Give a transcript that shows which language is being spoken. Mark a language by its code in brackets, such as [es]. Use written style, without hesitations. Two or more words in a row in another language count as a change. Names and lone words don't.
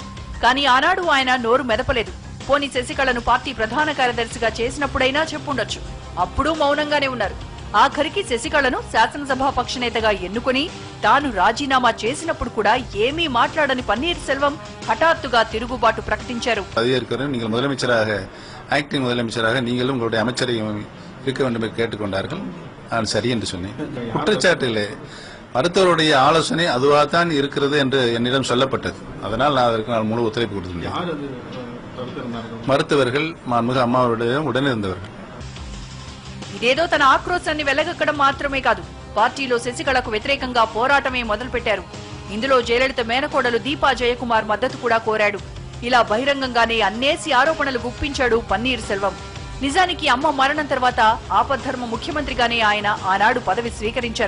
[te] కానీ ఆనాడు ఆయన నోరు మెదపలేదు. పోనీ శశికళను పార్టీ ప్రధాన కార్యదర్శిగా చేసినప్పుడైనా చెప్పుండొచ్చు. అప్పుడూ మౌనంగానే ఉన్నారు. ఆఖరికి శశికళను శాసనసభా పక్షనేతగా ఎన్నుకుని తాను రాజీనామా చేసినప్పుడు కూడా ఏమీ మాట్లాడని పన్నీర్ సెల్వం హఠాత్తుగా తిరుగుబాటు ప్రకటించారు. [ta] நீங்கள் முதலமைச்சராக ஆக்டிங் முதலமைச்சராக நீங்களும் உங்களுடைய அமைச்சரையும் இருக்க வேண்டும் என்று கேட்டுக்கொண்டார்கள். நான் சரி என்று சொன்னேன். குற்றச்சாட்டிலே மருத்துவருடைய ஆலோசனை அதுவாகத்தான் இருக்கிறது என்று என்னிடம் சொல்லப்பட்டது. அதனால் நான் அதற்கு முழு ஒத்துழைப்பு கொடுத்திருந்தேன். மருத்துவர்கள் மாண்புமிகு அம்மாவுடைய உடனிருந்தவர்கள். [te] ఇదేదో తన ఆక్రోశాన్ని వెళ్లగక్కడం మాత్రమే కాదు, పార్టీలో శశికళకు వ్యతిరేకంగా పోరాటమే మొదలుపెట్టారు. ఇందులో జయలలిత మేనకోడలు దీపా జయకుమార్ మద్దతు కూడా కోరాడు. ఇలా బహిరంగంగానే అన్నేసి ఆరోపణలు గుప్పించాడు పన్నీర్ సెల్వం. నిజానికి అమ్మ మరణం తర్వాత ఆపద్ధర్మ ముఖ్యమంత్రిగానే ఆయన ఆనాడు పదవి స్వీకరించారు.